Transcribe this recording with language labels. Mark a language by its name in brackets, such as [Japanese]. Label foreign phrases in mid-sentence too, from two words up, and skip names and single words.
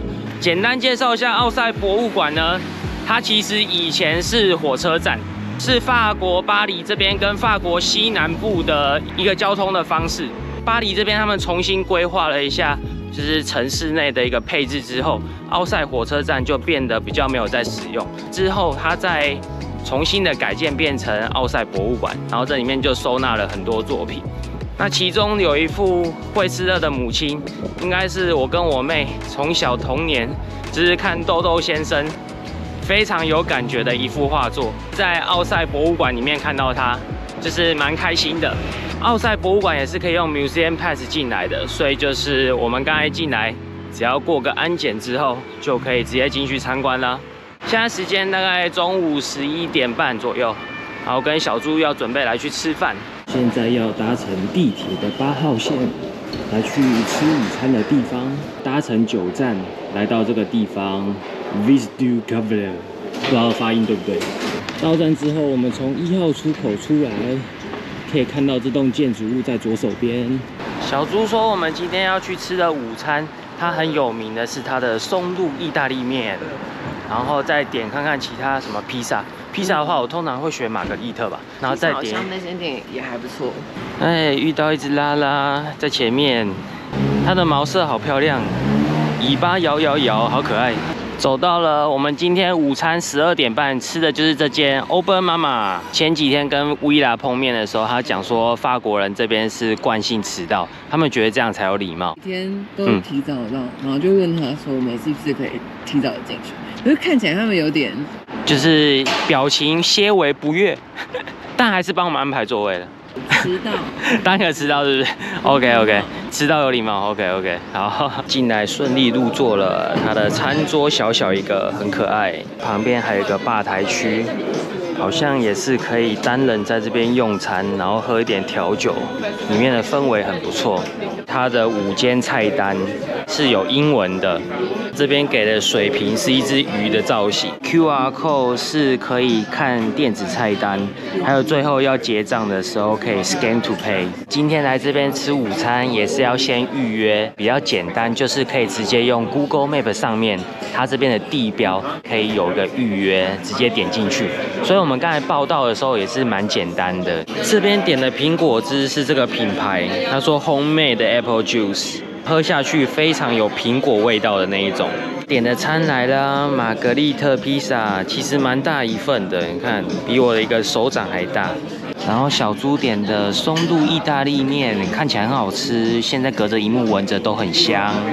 [Chinese] 簡單介紹一下奧賽博物館呢，它其實以前是火車站，是法國巴黎這邊跟法國西南部的一個交通的方式。巴黎這邊他們重新規劃了一下，就是城市內的一個配置之後，奧賽火車站就變得比較沒有在使用。之後它再重新的改建變成奧賽博物館，然後這裡面就收納了很多作品。那其中有一幅惠斯勒的母親，應該是我跟我妹從小童年就是看豆豆先生，非常有感覺的一幅畫作。在奧賽博物館裡面看到它，就是蠻開心的。奧賽博物館也是可以用 Museum Pass 進來的，所以就是我們剛才進來，只要過個安檢之後，就可以直接進去參觀了。現在時間大概中午11點半左右，然後跟小豬要準備來去吃飯。現在要搭乘地鐵的8號線來去吃午餐的地方，搭乘9站來到這個地方 Vis du Calvaire， 不知道發音對不對。到站之後，我們從1號出口出來，可以看到這棟建築物在左手邊。小豬說我們今天要去吃的午餐，它很有名的是它的松露意大利麵，然後再點看看其他什麼披薩。披薩的話，我通常會選瑪格麗特吧，然後再點。好像那間店也還不錯。哎，遇到一只拉拉在前面，它的毛色好漂亮，尾巴搖搖搖，好可愛。走到了我們今天午餐12點半吃的就是這間 Auberge Mama。前幾天跟薇拉碰面的時候，他講說法國人這邊是慣性遲到，他們覺得這樣才有禮貌。每天都提早到，然後就問他說我們是不是可以提早進去？可是看起來他們有點，就是表情些微不悅，但還是幫我們安排座位了。遲到，當然遲到是不是 ？OK， 遲到有禮貌。OK， 好，進來順利入座了。它的餐桌小小一個，很可愛，旁邊還有一個吧台區，好像也是可以單人在這邊用餐，然後喝一點調酒，裡面的氛圍很不錯。它的5間菜單是有英文的，這邊給的水瓶是一隻魚的造型 ， [English] QR code [Chinese] 是可以看電子菜單，還有最後要結賬的時候可以 [English] scan to pay。 [Chinese] 今天來這邊吃午餐也是要先預約，比較簡單，就是可以直接用 Google Map 上面它這邊的地標可以有一個預約，直接點進去。所以我們剛才報到的時候也是蠻簡單的。這邊點的蘋果汁是這個品牌，他說 [English] Homemade Apple Juice， [Chinese] 喝下去非常有蘋果味道的那一种。點的餐來了，瑪格麗特披薩，其實蠻大一份的，你看比我的一個手掌還大。然後小豬點的松露意大利麵，看起來很好吃，現在隔着螢幕聞着都很香。